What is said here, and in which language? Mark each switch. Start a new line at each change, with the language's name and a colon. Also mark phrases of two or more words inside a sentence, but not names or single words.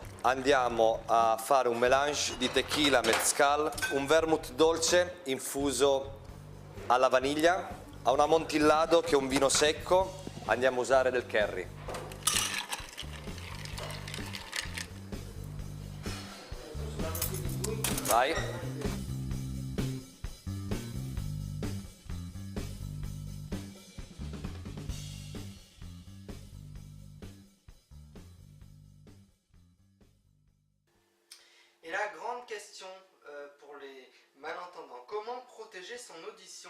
Italian: Andiamo a fare un melange di tequila, mezcal, un vermouth dolce infuso alla vaniglia, a un amontillado che è un vino secco. Andiamo a usare del curry. Vai.
French: Et la grande question pour les malentendants, comment protéger son audition?